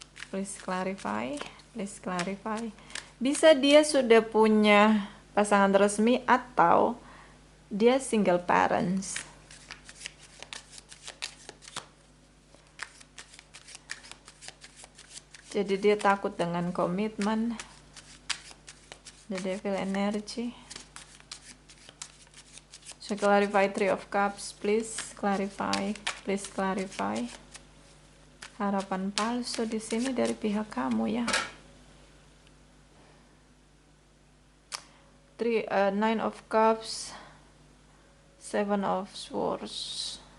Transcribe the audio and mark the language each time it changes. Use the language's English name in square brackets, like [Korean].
[English] Please clarify, please clarify. [Indonesian] Bisa dia sudah punya pasangan resmi atau dia single parents. Jadi dia takut dengan komitmen. The Devil energy. [English] So clarify Three of Cups, please clarify, please clarify. [Indonesian] Harapan palsu di sini dari pihak kamu ya. [English] Nine of Cups, Seven of Swords.